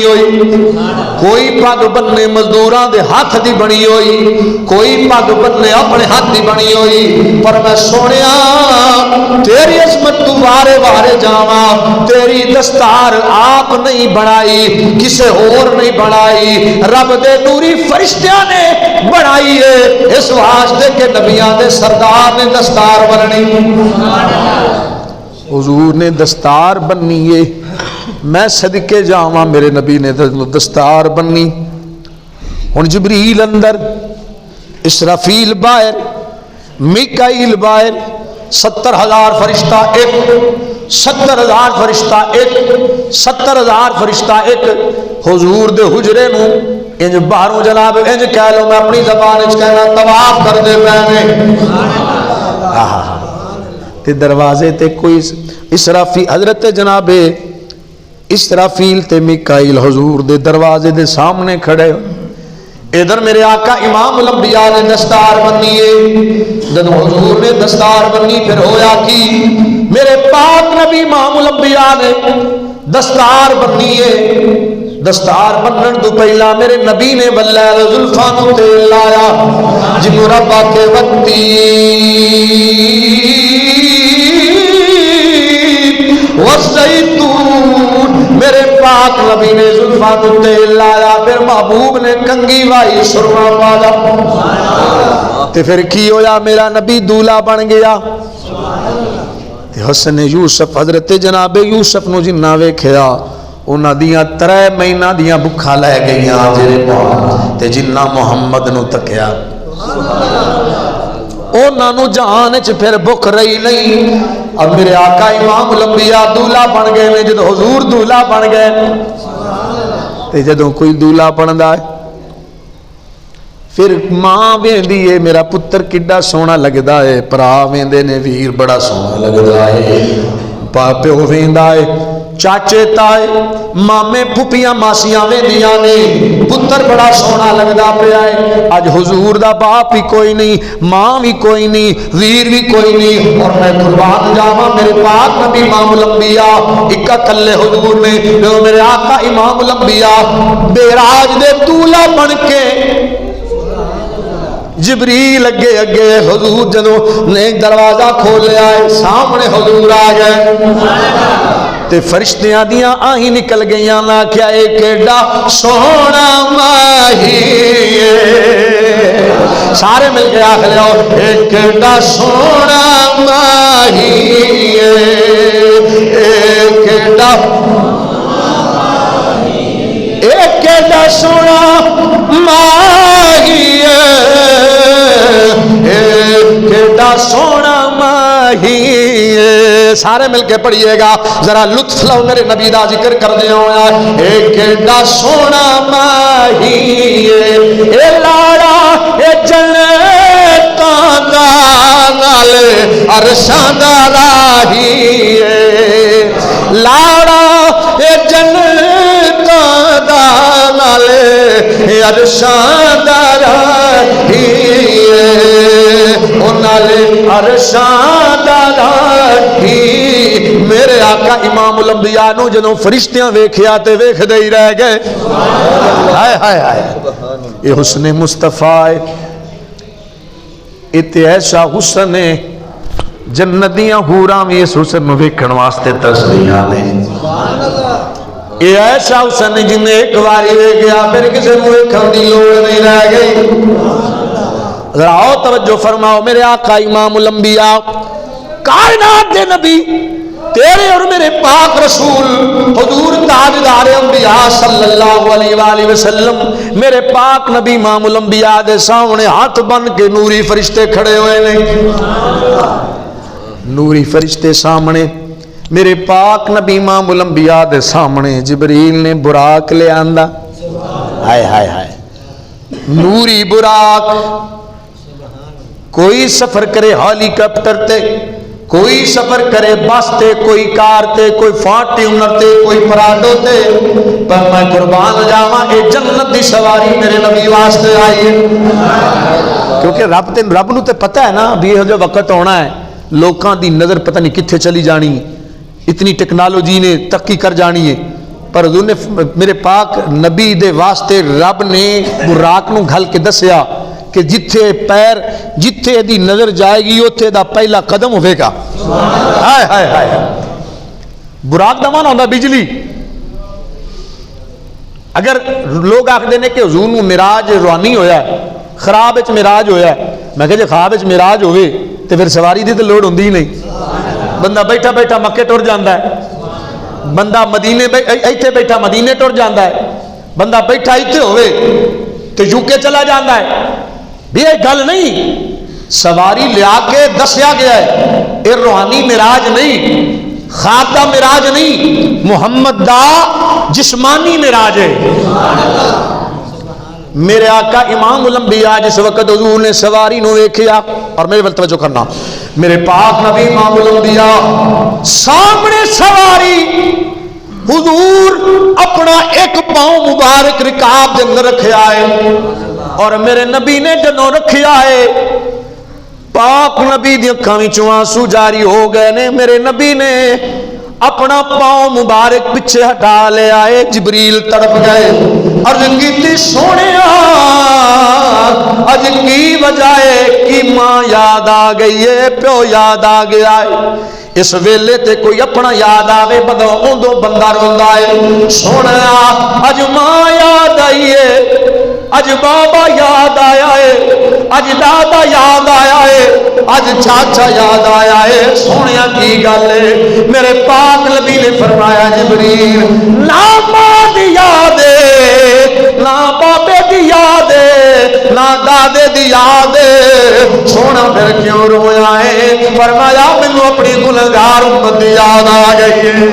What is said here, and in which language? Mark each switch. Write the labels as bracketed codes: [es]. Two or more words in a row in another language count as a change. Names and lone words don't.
[pa] ہوئی، کوئی پگ بننے مزدوراں دے ہاتھ دی بنی ہوئی، کوئی پگ بننے اپنے ہاتھ دی بنی ہوئی، پر میں سونیا تیری عظمت تو وارے وارے جاواں، تیری دستار آپ نہیں بنائی، کسے اور نہیں بنائی، رب دے نوری فرشتیاں نے بنائی ہے، اس واسطے کہ نبیاں دے سردار نے دستار بننی، حضور نے دستار بننی ہے، میں صدقے جاواں میرے نبی نے دستار بننی۔ ہن جبریل اندر، اسرافیل باہر، میکائیل باہر، 70,000 فرشتہ ایک، 70,000 فرشتہ ایک، 70,000 فرشتہ ایک، حضور دے حجرے نو انج باہروں جناب انج کہہ لو، میں اپنی زبان وچ کہنا طواف کر دے پے تے دروازے تے کوئی اسرافیل حضرت جناب اسرافیل تے میکائیل حضور دے دروازے دے سامنے کھڑے، ادھر میرے آقا امام الانبیاء نے دستار بنی ہے، جب حضور نے دستار بنی پھر ہویا کی، میرے پاک نبی امام الانبیاء نے دستار بنی ہے، دستار بنن تو پہلا میرے نبی نے بلال زلفاں نو تیل لایا، جنو ربا کے وقتی والزیتون، میرے پاک نبی نے زلفاں نو تیل لایا، پھر محبوب نے کنگھی وائی سرما پایا، تے پھر کی ہویا میرا نبی دولہا بن گیا، حسن یوسف حضرت جناب یوسف نو جنہ ویکھیا انہاں دیاں 3 مہینہ دیاں بکھا لے گئیاں جڑے تے جنہ محمد نو تکیا انہاں نو جہان وچ پھر بک رہی نہیں۔ اب میرے آقا امام الانبیاء دولہا بن گئے نے، جدو حضور دولہا بن گئے تے جدوں کوئی دولہا بندا ہے پھر ماں ویندی ہے میرا پتر کڈا سونا لگدا ہے، پرا ویندے نے ویر بڑا سونا لگدا ہے، پیو ویندا ہے، چاچے تائے مامے پھپیاں ماسیاں ویندیاں نے پتر بڑا سونا لگدا پیا ہے۔ اج حضور دا باپ بھی کوئی نہیں، ماں بھی کوئی نہیں، ویر بھی کوئی نہیں، اور میں قربان جاواں میرے پاک نبی امام الانبیاء اکا کلے حضور نے جو میرے آقا امام الانبیاء معراج دے دولہا بن کے جبریل اگے اگے حضور جدو نے دروازہ کھولیا ہے سامنے حضور آ گئے تے فرشتیاں دیاں آہیں نکل گئیاں نہ کیا ایک ایڈا سونا ماہی سارے مل کے آخ لیا ایک ایڈا سونا ماہی ایک ایڈا سونا ماہی ایڈا سونا ماہی، سارے مل کے پڑھیے گا ذرا لطف لو میرے نبی دا ذکر کر دیا ہوا، ایک ایڈا سونا ماہی اے لاڑا اے جنتاں دا نال عرشاں دا راہی لاڑا اے جنتاں دا نال عرشاں دا راہی عرشاں دا راہی۔ میرے آقا امام الانبیاء نو جنوں فرشتیاں ویکھیا تے ویکھدے ہی رہ گئے، ہائے ہائے ہائے یہ حسن مصطفیٰ تے ایسا حسن ہے جنتیاں حوراں وی اس حسن نو ویکھن واسطے ترسدیاں نے، یہ ایسا حسن ہے جن ایک باری ویکھیا پھر کسی نو ویکھن دی لوڑ نہیں رہ گئی۔ ذرا آؤ توجہ فرماؤ میرے آقا امام الانبیاء کائنات دے نبی تیرے اور میرے پاک رسول حضور تاجدار انبیاء [ar] صلی اللہ علیہ وآلہ وسلم [pa] میرے پاک نبی امام الانبیاء دے سامنے ہاتھ بن کے نوری فرشتے کھڑے ہوئے نے، نوری فرشتے سامنے میرے پاک نبی امام الانبیاء دے سامنے جبریل نے براق لے آندا، ہائے ہائے ہائے نوری براق، کوئی سفر کرے ہالی کاپٹر تے، کوئی سفر کرے بس تے، کوئی کار تے، کوئی فارچیونر تے، کوئی پراڈو تے، پر میں قربان جاواں اے جنت دی سواری میرے نبی واسطے آئی ہے، کیونکہ رب نو تے پتہ ہے نا بھی یہ جو وقت ہونا ہے لوکاں دی نظر پتہ نہیں کتھے چلی جانی، اتنی ٹیکنالوجی نے ترقی کر جانی ہے، پر حضور نے میرے پاک نبی دے واسطے رب نے براق نو گھل کے دسیا کہ جتھے پیر جتھے دی نظر جائے گی اوتھے دا پہلا قدم ہوئے گا۔ ہائے ہائے ہائے، براق دا معنی ہوندا بجلی۔ اگر لوگ آکھدے نے کہ حضور نو معراج روحانی ہویا ہے، خراب وچ معراج ہویا ہے، میں کہ جے خواب وچ معراج ہوئے تے پھر سواری دی تے لوڑ ہوندی ہی نہیں، بندہ بیٹھا بیٹھا مکے ٹر جاندا ہے، بندہ مدینے ایتھے بیٹھا مدینے ٹر جاندا ہے، بندہ بیٹھا ایتھے ہوئے تے یوکے چلا جاندا ہے۔ بھی یہ گل نہیں، سواری لیا کے دسیا گیا ہے، یہ روحانی معراج نہیں، خواب دا معراج نہیں، محمد دا جسمانی معراج ہے۔ میرے آقا امام الانبیاء جس وقت حضور نے سواری نو دیکھیا، اور میرے ول توجہ کرنا، میرے پاک نبی امام الانبیاء سامنے سواری، حضور اپنا ایک پاؤں مبارک رکاب دے اندر رکھیا ہے، اور میرے نبی نے جنوں رکھیا ہے پاک نبی دی اکھاں وچوں آنسو جاری ہو گئے نے۔ میرے نبی نے اپنا پاؤں مبارک پیچھے ہٹا لے آئے، جبریل تڑپ گئے اور کیتی سونیا اج کی وجہ ہے کہ ماں یاد آ گئی ہے، پیو یاد آ گیا ہے۔ اس ویلے تے کوئی اپنا یاد آوے بدو اوندو بندہ روندا ہے، سونا اج ماں یاد آئی ہے، اج بابا یاد آیا ہے، اج دادا یاد آیا ہے، اج چاچا یاد آیا ہے، سونیا کی گل ہے؟ میرے پاک نبی نے فرمایا جبریل نہ ماں دی یاد ہے، نہ بابے دی یاد ہے، نہ دادے دی یاد ہے، سونا پھر کیوں رویا ہے؟ فرمایا مینوں اپنی گنہگار امت دی یاد آ گئی ہے۔